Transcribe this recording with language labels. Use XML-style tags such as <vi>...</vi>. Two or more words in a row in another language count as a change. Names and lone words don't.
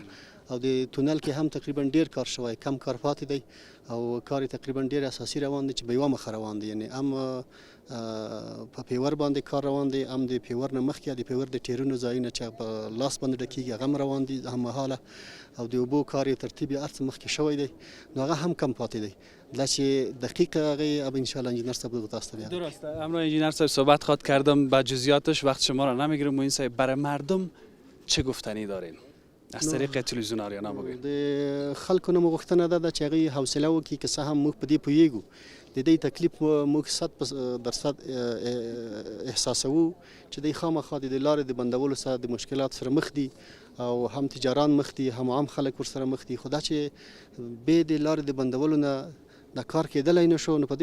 <ps>او د تونل کې هم تقریبا ډیر کار شوی، کم کار پاتې دی، او کار تقریبا ډیر اساسي روان دی چې به یوه مخه روان دی، یعنی هم په پیور باندې کار روان دی، هم د پیور نه مخکې د پیور د ټیرونو ځایونه چې په لاس باندې ډکیږي هغه هم روان دي هم مهاله، او د اوبو کار یې ترتیب یې هر څه مخکې شوی دی، نو هغه هم کم پاتې دی. دا چې دقیق هغه اب</ps> <ar>ان شاء الله</ar> <ps>انجینر صاحب تاسو ته بیان. درسته.</ps> <fa>همراه انجینر صاحب صحبت خواد کردم به جزئیاتش، وقت شما را نمیگیرم. موین صاحب برای مردم چه گفتنی دارین از طریق تلویزیون آریانا بگوین؟</fa> <ps>د خلکو نه غوښتنه ده چې هغه حوصله وکړي که څه هم موږ په دې پوهیږو د دې تکلیف موږ 100% احساسوو چې د خامخا د لارې د بندولو سره د مشکلات سره مخ دي، او هم تجاران مخ دي هم عام خلک ورسره مخ دي خو دا چې بې د لارې د بندولو نه دا کار کېدلی نه شو نو په دې</ps>